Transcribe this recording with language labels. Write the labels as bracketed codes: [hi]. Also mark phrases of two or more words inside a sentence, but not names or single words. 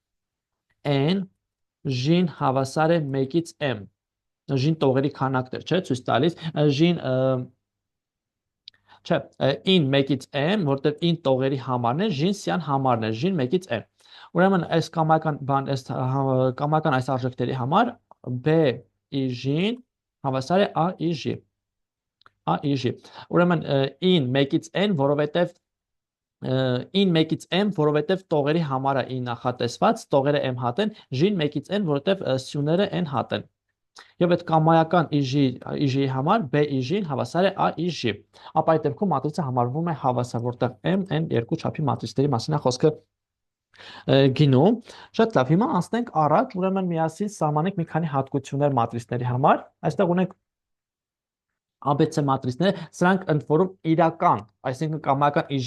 [hy] n, j-ն հավասար է 1-ից m։ J-ն տողերի քանակներ, չէ, ցույց տալիս, j-ն չէ, in 1-ից m, որտեղ in տողերի համարն է, j-ն սյան համարն է, j-ն 1-ից m։ Ուրեմն այս կամական այս արժեքների համար b-j-ն հավասար է a-j։ A-j։ Ուրեմն in 1-ից n, որովհետև in 1-ից m, որովհետև տողերի համարը in նախատեսված, տողերը m հատ են, j-ն 1-ից n, որովհետև սյուները n հատ են։ Եվ այդ կամայական IJ-ի համար B-IJ-ն հավասար է A-IJ։ Ապա այդ դեպքում մատրիցը համարվում է հավասար, որտեղ M, N երկու չափի մատրիցների մասին է խոսքը գինում։ Շատ լավ, հիմա անցնենք առաջ, ուրեմն միասին սահմանենք մի քանի հատկություններ մատրիցների համար։ Այստեղ ունենք ABC մատրիցներ, սրանք ընդ որում իրական, այսինքն կամայական